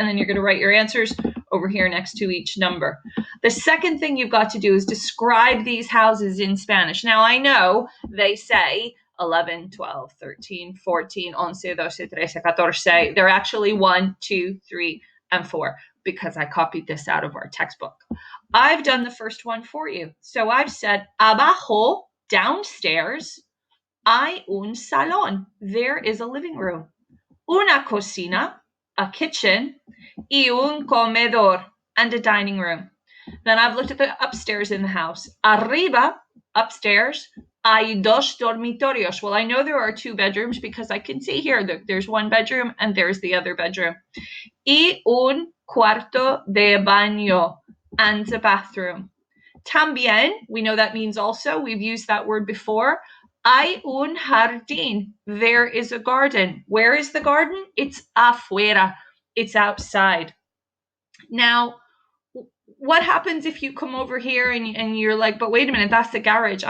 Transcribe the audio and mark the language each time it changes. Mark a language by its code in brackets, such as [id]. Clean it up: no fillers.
[en] And then you're going to write your answers over here next to each number. The second thing you've got to do is describe these houses in Spanish. Now, I know they say 11, 12, 13, 14, 11, 12, 13, 14. They're actually 1, 2, 3, and 4. Because I copied this out of our textbook. I've done the first one for you. So I've said, abajo, downstairs, [es] hay un salón. [en] There is a living room. [es] Una cocina, [en] a kitchen, [es] y un comedor, [en] and a dining room. Then I've looked at the upstairs in the house. Arriba, upstairs, [es] hay dos dormitorios. [en] Well, I know there are 2 bedrooms because I can see here that there's 1 bedroom and there's the other bedroom. [es] Y un cuarto de baño, [en] and a bathroom. También, we know that means also, we've used that word before. [es] Hay un jardín, [en] there is a garden. Where is the garden? It's afuera, it's outside. Now, what happens if you come over here and you're like, but wait a minute, that's the garage.